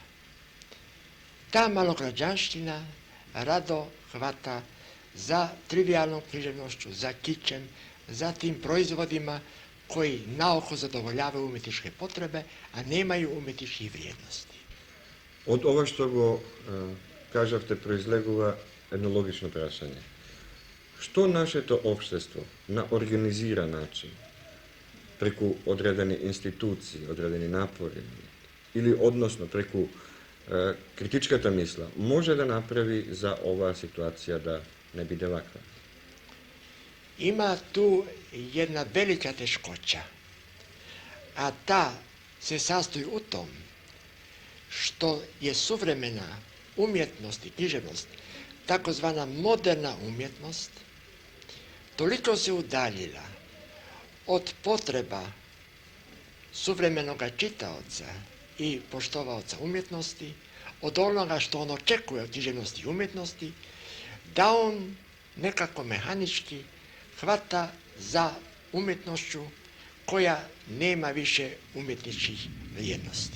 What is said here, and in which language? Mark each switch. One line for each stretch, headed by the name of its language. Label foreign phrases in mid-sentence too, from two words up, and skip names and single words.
Croatian: Ta malograđanština rado hvata za trivijalnom književnošću, za kičem, za tim proizvodima koji naoko zadovoljavaju umjetničke potrebe, a nemaju umjetničkih vrijednosti.
Macedonian: Od ова што го кажавте произлегува едно логично прашање. Што нашето општество на организиран начин, преку одредени институции, одредени напори, или односно преку критичката мисла, може да направи за оваа ситуација да не биде ваква?
Croatian: Ima tu jedna velika teškoća, a ta se sastoji u tom što je suvremena umjetnost i književnost, takozvana moderna umjetnost, toliko se udaljila od potreba suvremenoga čitaoca i poštovaoca umjetnosti, od onoga što on očekuje od književnosti i umjetnosti, da on nekako mehanički hvata za umjetnošću koja nema više umjetničkih vrijednosti.